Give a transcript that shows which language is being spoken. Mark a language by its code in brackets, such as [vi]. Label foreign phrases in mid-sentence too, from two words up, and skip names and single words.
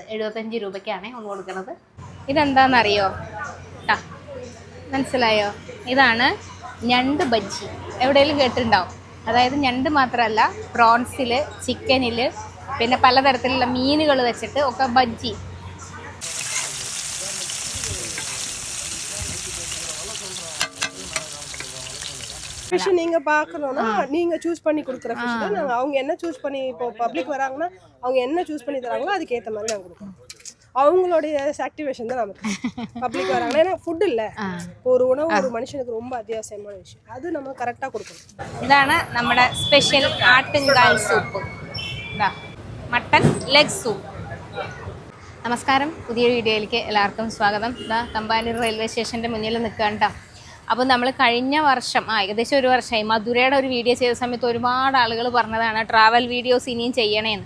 [ml] 75 രൂപയ്ക്കാണ് ഊണ് കൊടുക്കുന്നത്. ഇതെന്താണെന്നറിയോ? മനസ്സിലായോ? ഇതാണ് ഞണ്ട് ബജ്ജി. എവിടെയെങ്കിലും കേട്ടിട്ടുണ്ടാവും. അതായത് ഞണ്ട് മാത്രമല്ല, പ്രോൺസിൽ, ചിക്കനിൽ, പിന്നെ പലതരത്തിലുള്ള മീനുകൾ വെച്ചിട്ട് ഒക്കെ ബജ്ജി. [ta] ஃபிஷ் நீங்க பார்க்கணும்னா நீங்க சூஸ் பண்ணி கொடுக்குற ஃபிஷ் தான் நாங்க அவங்க என்ன சூஸ் பண்ணி இப்போ பப்ளிக் வராங்கன்னா அவங்க என்ன சூஸ் பண்ணி தராங்களோ அதுக்கு ஏத்த மாதிரி நாங்க கொடுப்போம். அவங்களுடைய ஆக்டிவேஷன் தான் நமக்கு பப்ளிக் வராங்கன்னா. ஏன்னா ஃபுட் இல்ல, ஒரு உணவு ஒரு மனுஷனுக்கு ரொம்ப அத்தியாவசியமான விஷயம். அது நம்ம கரெக்டா கொடுக்கணும். [ml] ഇതാണ് നമ്മുടെ സ്പെഷ്യൽ ആട്ടുംകാൽ സൂപ്പ്, [en] mutton leg soup. [ml] നമസ്കാരം, പുതിയ വീഡിയോയിലേക്ക് എല്ലാവർക്കും സ്വാഗതം. തമ്പാനൂർ റെയിൽവേ സ്റ്റേഷൻ്റെ മുന്നിൽ നിൽക്കുകയാണ് കേട്ടോ. അപ്പോൾ നമ്മൾ കഴിഞ്ഞ വർഷം ഏകദേശം ഒരു വർഷമായി മധുരയുടെ ഒരു വീഡിയോ ചെയ്ത സമയത്ത് ഒരുപാട് ആളുകൾ പറഞ്ഞതാണ് [en] travel videos [ml] ഇനിയും ചെയ്യണേന്ന്.